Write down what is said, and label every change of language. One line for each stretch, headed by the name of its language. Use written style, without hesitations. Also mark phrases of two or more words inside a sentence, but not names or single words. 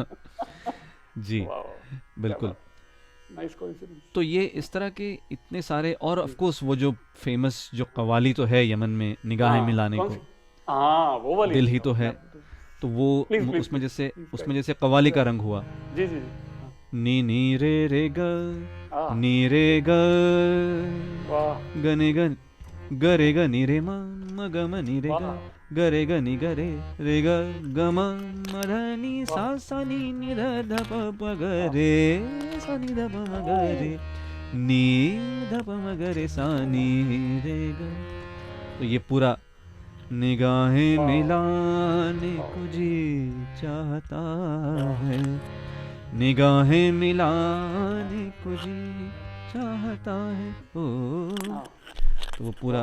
Hindi: जी वाह, बिल्कुल।
English: nice coincidence.
Hindi: तो ये इस तरह के इतने सारे, और
English: of course
Hindi: वो जो फेमस जो कव्वाली तो है यमन में, निगाहें मिलाने को, हाँ वो वाली दिल ही तो है। तो वो
English: please please
Hindi: उसमें जैसे प्लीज कव्वाली का रंग हुआ, जी जी जी। नी नी रे रे ग हाँ नी रे ग वाह गने गन गरे ग नी रे म ग म नी रे ग वाह गरे ग नी ग रे ग ग म म ध नी सा सा नी नी ध ध प प ग रे सा नी ध प म ग रे नी ध प म ग रे सा नी रे ग। तो ये पूरा निगाहें मिलाने को जी चाहता है, निगाहें मिलाने को जी चाहता है ओ। तो वो पूरा